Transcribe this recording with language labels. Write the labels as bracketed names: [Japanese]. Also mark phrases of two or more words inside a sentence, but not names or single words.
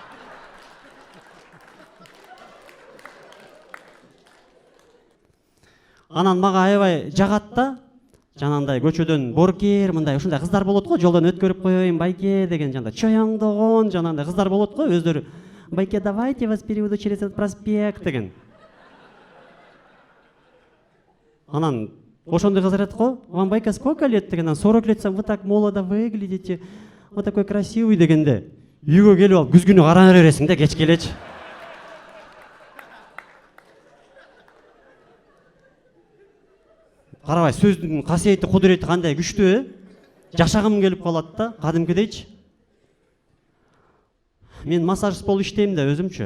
[Kyrgyz] Анан мага аябай жагат да. Жанандай көчөдөн боркер, мындай ушундай кыздар болот го, жолдон өткөрүп коеюн байке деген жанда чояңдогон жанандай кыздар болот го, өздөрү байке [Russian] давайте вас переведу через этот проспект [Kyrgyz] деген. Анан ошондой кыздар айтат го, [Russian] вам байка сколько лет [Kyrgyz] деген, анан [Russian] 40 лет, вы так молодо выглядите, вот такой красивый [Kyrgyz] дегенде, үйгө келип алып күзгүнү карана бересиң да кечке элечи. Карабай, сөздүн касиети, кудурети кандай күчтүү, жашагым келип калат да, кадимкидейчи. Мен массажист болуп иштейм да өзүмчү.